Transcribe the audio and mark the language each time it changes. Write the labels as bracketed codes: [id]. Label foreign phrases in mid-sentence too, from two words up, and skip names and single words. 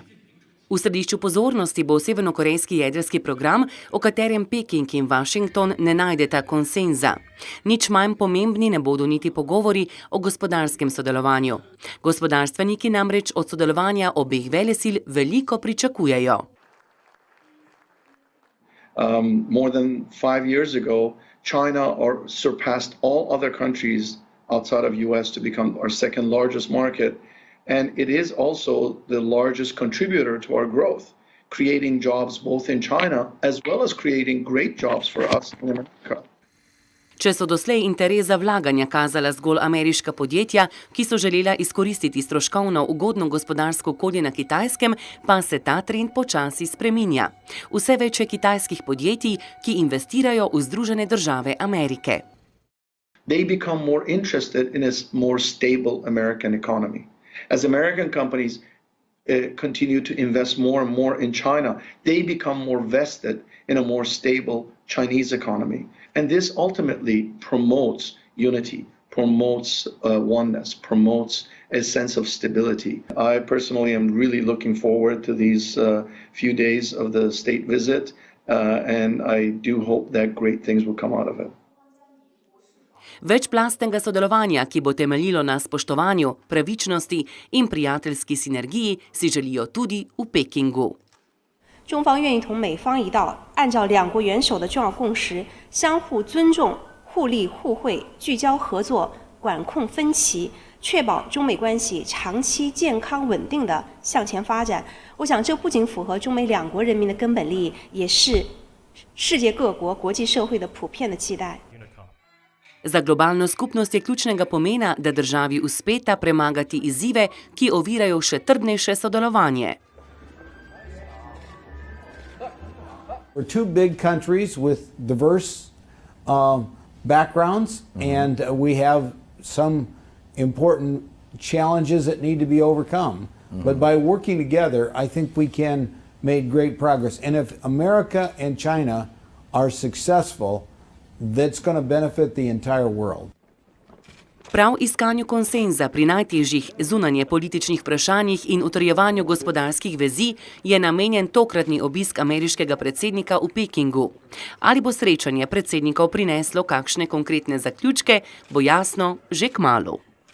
[sl] V središču pozornosti bo severnokorejski jedrski program, o katerem Peking in Washington ne najdeta konsenza. Nič manj pomembni ne bodo niti pogovori o gospodarskem sodelovanju. Gospodarstveniki namreč od sodelovanja obeh velesil veliko pričakujejo. [en] More than 5 years ago, China surpassed all other countries outside of US to become our second largest market. And it is also the largest contributor to our growth, creating jobs both in China as well as creating great jobs for us in America. [sl] Če so doslej interes za vlaganja kazala zgolj ameriška podjetja, ki so želela izkoristiti stroškovno ugodno gospodarsko okolje na Kitajskem, pa se ta trend počasi spreminja. Vse več je kitajskih podjetij, ki investirajo v Združene države Amerike. [en] They become more interested in a more stable American economy. As American companies continue to invest more and more in China, they become more vested in a more stable Chinese economy. And this ultimately promotes unity, promotes oneness, promotes a sense of stability. I personally am really looking forward to these few days of the state visit, and I do hope that great things will come out of it. [sl] Večplastnega sodelovanja, ki bo temeljilo na spoštovanju, pravičnosti in prijateljski sinergiji, si želijo tudi v Pekingu. [zh] 中方愿意同美方一道，按照两国元首的重要共识，相互尊重、互利互惠、聚焦合作、管控分歧，确保中美关系长期健康稳定的向前发展。我想，这不仅符合中美两国人民的根本利益，也是世界各国国际社会的普遍的期待。 [sl] Za globalno skupnost je ključnega pomena, da državi uspeta premagati izzive, ki ovirajo še trdnejše sodelovanje. [en] We're two big countries with diverse backgrounds, and we have some important challenges that need to be overcome. But by working together, I think we can make great progress. And if America and China are successful, that's going to benefit the entire world. [sl] Prav iskanju konsenza pri najtežjih zunanje političnih vprašanjih in utrjevanju gospodarskih vezi je namenjen tokratni obisk ameriškega predsednika v Pekingu. Ali bo srečanje predsednikov prineslo kakšne konkretne zaključke, bo jasno že kmalu.